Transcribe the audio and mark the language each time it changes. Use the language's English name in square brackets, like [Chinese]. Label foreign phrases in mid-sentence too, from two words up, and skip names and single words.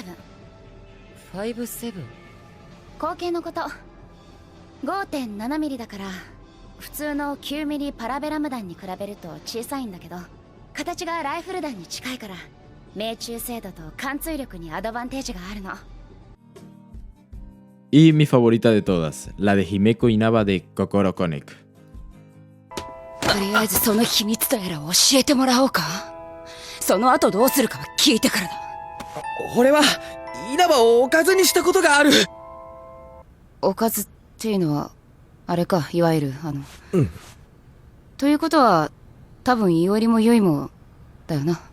[Japanese] 57？口径のこと。 5.7 ミリだから普通の9ミリパラベラム弾に比べると小さいんだけど、形がライフル弾に近いから命中精度と貫通力にアドバンテージがあるの。 [Spanish] Y mi favorita de todas, la de Himeko Inaba de Kokoro Connect. [Japanese] とりあえずその秘密とやら教えてもらおうか。その後どうするかは聞いてからだ。俺は稲葉をおかずにしたことがある。おかずっていうのはあれか、いわゆるということは多分いおりもよいもだよな。